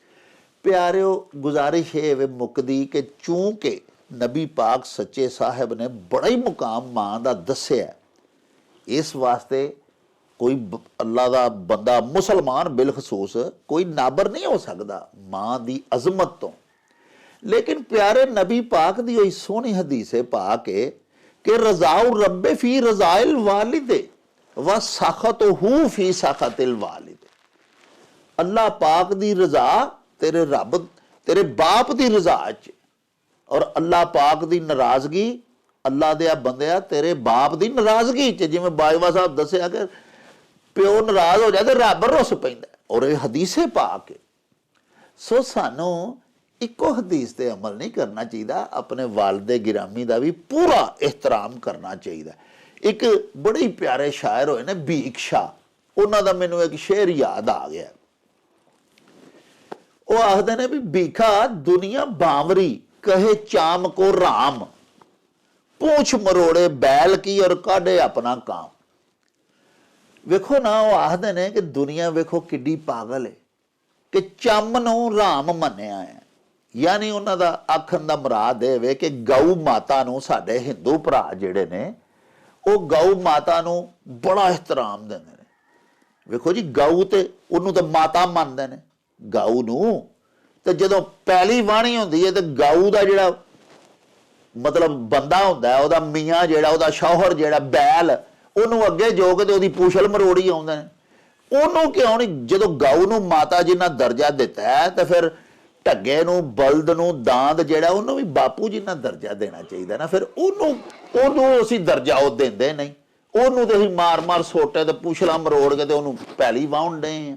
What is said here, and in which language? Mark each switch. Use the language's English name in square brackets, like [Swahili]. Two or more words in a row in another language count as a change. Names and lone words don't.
[Punjabi] ਪਿਆਰਿਓ, ਗੁਜ਼ਾਰਿਸ਼ ਇਹ ਵੇ ਮੁੱਕਦੀ ਕਿ ਚੂੰਕਿ ਨਬੀ ਪਾਕ ਸੱਚੇ ਸਾਹਿਬ ਨੇ ਬੜਾ ਹੀ ਮੁਕਾਮ ਮਾਂ ਦਾ ਦੱਸਿਆ, ਇਸ ਵਾਸਤੇ ਕੋਈ ਅੱਲਾ ਦਾ ਬੰਦਾ ਮੁਸਲਮਾਨ ਬਿਲਖਸੂਸ ਕੋਈ ਨਾਬਰ ਨਹੀਂ ਹੋ ਸਕਦਾ ਮਾਂ ਦੀ ਅਜ਼ਮਤ ਤੋਂ। ਲੇਕਿਨ ਪਿਆਰੇ ਨਬੀ ਪਾਕ ਦੀ ਹੋਈ ਸੋਹਣੀ ਹਦੀਸੇ ਪਾਕ ਹੈ ਕਿ [Arabic] رضا الرب في رضا الوالد وسخطه في سخط الوالد. [Punjabi] ਅੱਲਾਹ ਪਾਕ ਦੀ ਰਜ਼ਾ ਤੇਰੇ ਰੱਬ ਤੇਰੇ ਬਾਪ ਦੀ ਰਜ਼ਾ 'ਚ, ਔਰ ਅੱਲਾਹ ਪਾਕ ਦੀ ਨਾਰਾਜ਼ਗੀ ਅੱਲਾਹ ਦੇ ਬੰਦਿਆ ਤੇਰੇ ਬਾਪ ਦੀ ਨਾਰਾਜ਼ਗੀ 'ਚ। ਜਿਵੇਂ ਬਾਜਵਾ ਸਾਹਬ ਦੱਸਿਆ ਕਿ ਪਿਓ ਨਾਰਾਜ਼ ਹੋ ਜਾਏ ਤੋ ਰੱਬ ਰੁੱਸ ਪੈਂਦਾ, ਔਰ ਯੇ ਹਦੀਸੇ ਪਾਕ ਹੈ। ਸੋ ਸਾਨੂੰ ਇੱਕੋ ਹਦੀਸ ਤੇ ਅਮਲ ਨਹੀਂ ਕਰਨਾ ਚਾਹੀਏ, ਅਪਨੇ ਵਾਲਿਦੇ ਗਿਰਾਮੀ ਕਾ ਭੀ ਪੂਰਾ ਏਹਤਰਾਮ ਕਰਨਾ ਚਾਹੀਏ। ਇੱਕ ਬੜੇ ਹੀ ਪਿਆਰੇ ਸ਼ਾਇਰ ਹੋਏ ਨੇ ਭੀਖ ਸ਼ਾਹ, ਉਨ੍ਹੋਂ ਕਾ ਮੈਨੂੰ ਇੱਕ ਸ਼ੇਅਰ ਯਾਦ ਆ ਗਿਆ। ਵੋ ਆਖਦੇ ਨੇ ਭੀ ਭੀਖਾ ਦੁਨੀਆ ਬਾਵਰੀ ਕਹੇ ਚਾਮ ਕੋ ਰਾਮ, ਪੂਛ ਮਰੋੜੇ ਬੈਲ ਕੀ ਔਰ ਕਾਢੇ ਅਪਨਾ ਕਾਮ। ਵੇਖੋ ਨਾ, ਵੋ ਆਖਦੇ ਨੇ ਕਿ ਦੁਨੀਆ ਵੇਖੋ ਕਿੱਡੀ ਪਾਗਲ ਹੈ ਕਿ ਚੰਮ ਨੂੰ ਰਾਮ ਮੰਨਿਆ ਹੈ। ਯਾਨੀ ਉਨ੍ਹਾਂ ਦਾ ਆਖਣ ਦਾ ਮੁਰਾਦ ਯੇ ਵੇ ਕਿ ਗਊ ਮਾਤਾ ਨੂੰ ਸਾਡੇ ਹਿੰਦੂ ਭਰਾ ਜਿਹੜੇ ਨੇ ਵੋ ਗਊ ਮਾਤਾ ਨੂੰ ਬੜਾ ਏਹਤਰਾਮ ਦਿੰਦੇ ਨੇ। ਵੇਖੋ ਜੀ, ਗਊ ਤੇ ਉਹਨੂੰ ਤੇ ਮਾਤਾ ਮੰਨਦੇ ਨੇ ਗਊ ਨੂੰ, ਤੇ ਜਦੋਂ ਪੈਲੀ ਵਾਹੁਣੀ ਹੁੰਦੀ ਹੈ ਤੇ ਗਊ ਦਾ ਜਿਹੜਾ ਮਤਲਬ ਬੰਦਾ ਹੁੰਦਾ ਹੈ, ਓਹਦਾ ਮੀਆਂ ਜਿਹੜਾ ਓਹਦਾ ਸ਼ੌਹਰ ਜਿਹੜਾ ਬੈਲ, ਉਹਨੂੰ ਅੱਗੇ ਜੋ ਕੇ ਤੇ ਉਹਦੀ ਪੂਛਲ ਮਰੋੜੀ ਆਉਂਦੇ ਨੇ। ਉਹਨੂੰ ਕਿਉਂ ਨਹੀਂ, ਜਦੋਂ ਗਊ ਨੂੰ ਮਾਤਾ ਜਿੰਨਾ ਦਰਜਾ ਦਿੱਤਾ ਹੈ ਤੇ ਫਿਰ ਢੱਗੇ ਨੂੰ ਬਲਦ ਨੂੰ ਦਾੰਦ ਜਿਹੜਾ ਉਹਨੂੰ ਵੀ ਬਾਪੂ ਜਿੰਨਾ ਦਰਜਾ ਦੇਣਾ ਚਾਹੀਦਾ ਨਾ। ਫਿਰ ਉਹਨੂੰ ਅਸੀਂ ਦਰਜਾ ਉਹ ਦਿੰਦੇ ਨਹੀਂ, ਉਹਨੂੰ ਤੇ ਅਸੀਂ ਮਾਰ ਸੋਟੇ ਤੇ ਪੂਛਲਾਂ ਮਰੋੜ ਕੇ ਤੇ ਉਹਨੂੰ ਪੈਲੀ ਵਾਹੁਣ ਡੇ ਆ।